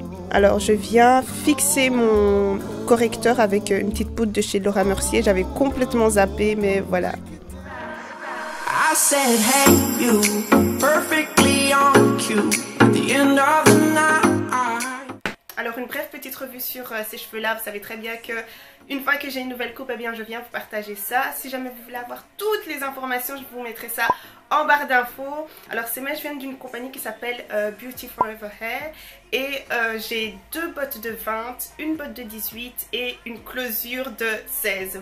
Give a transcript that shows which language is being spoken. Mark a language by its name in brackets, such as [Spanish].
[French] Alors je viens fixer mon correcteur avec une petite poudre de chez Laura Mercier. J'avais complètement zappé, mais voilà. [English] I said, hey, you, perfectly on cue, at the end of the night. [French] Alors une brève petite revue sur ces cheveux là. Vous savez très bien que une fois que j'ai une nouvelle coupe, eh bien je viens vous partager ça. Si jamais vous voulez avoir toutes les informations, je vous mettrai ça en barre d'infos. Alors ces mèches viennent d'une compagnie qui s'appelle Beauty Forever Hair. Et j'ai deux bottes de 20, une botte de 18 et une closure de 16.